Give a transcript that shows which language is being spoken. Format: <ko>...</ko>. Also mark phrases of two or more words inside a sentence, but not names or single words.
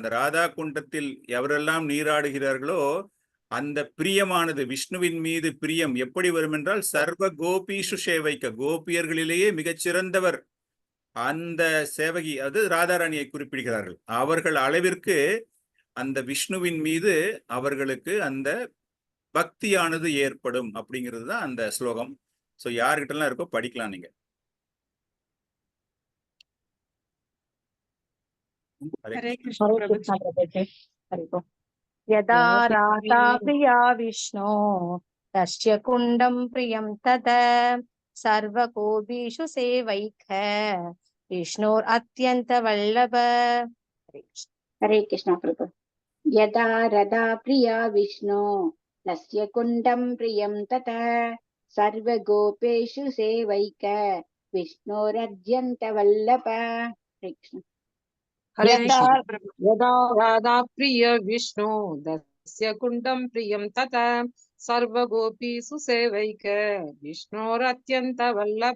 <ta>அந்த ராதா குண்டத்தில் எவரெல்லாம் நீராடுகிறார்களோ அந்த பிரியமானது, விஷ்ணுவின் மீது பிரியம் எப்படி வரும் என்றால்,</ta> <sa>सर्व गोपीषु सेवैक,</sa> <ta>கோபியர்களிலேயே மிகச்சிறந்தவர் அந்த சேவகி, அது ராதாராணியை குறிப்பிடுகிறார்கள். அவர்கள் அளவிற்கு அந்த விஷ்ணுவின் மீது அவர்களுக்கு அந்த பக்தியானது ஏற்படும் அப்படிங்கிறது தான் அந்த ஸ்லோகம். ஸோ யாருக்கிட்டலாம் இருக்கோ படிக்கலாம் நீங்க.</ta> <hi>हरे कृष्ण प्रभुजी।</hi> <sa>यदा राधा प्रिया विष्णु तस्य कुण्डं प्रियं तद सर्वकोपीषु सेवैक विष्णोरत्यन्तवल्लभ।</sa> <hi>हरे कृष्ण प्रभु।</hi> <sa>यदा राधा प्रिया विष्णु तस्य कुण्डं प्रियं तद सर्वगोपेषु सेवैक विष्णोरत्यन्तवल्लभ।</sa> <hi>हरे कृष्ण।</hi> <sa>यदा राधा प्रिय विष्णु दस्य कुण्डं प्रियं तथा सर्वगोपीषु सेवैक विष्णोरत्यन्त वल्लभ।</sa>